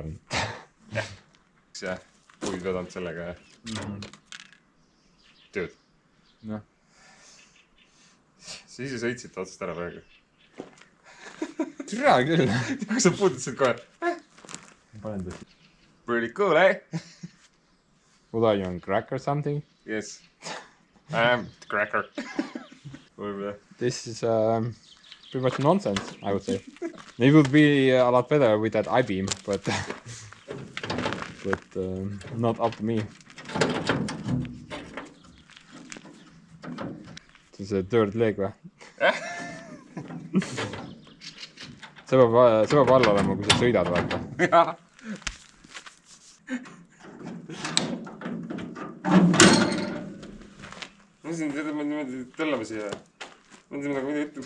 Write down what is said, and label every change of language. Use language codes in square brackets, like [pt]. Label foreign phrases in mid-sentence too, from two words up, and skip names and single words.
[et] Jah, puid vedanud sellega, jah. Tööd. Noh. Sa ise sõitsid otsast ära praegu. Türa küll. Kui sa puudutasid kohe. Panen tõesti. [en] Pretty cool, eh? What are you on crack or something? Yes. I am the cracker. [et] Võib-olla. [en] This is pretty much nonsense, I would say. It would be a lot better with that I-beam, but not up to me. [et] See see [en] third leg [et] või? see peab all olema, kui sa sõidad, vaata. jah. ma mõtlesin, et ma niimoodi tõllame siia. mõtlesin nagu mida ütleb.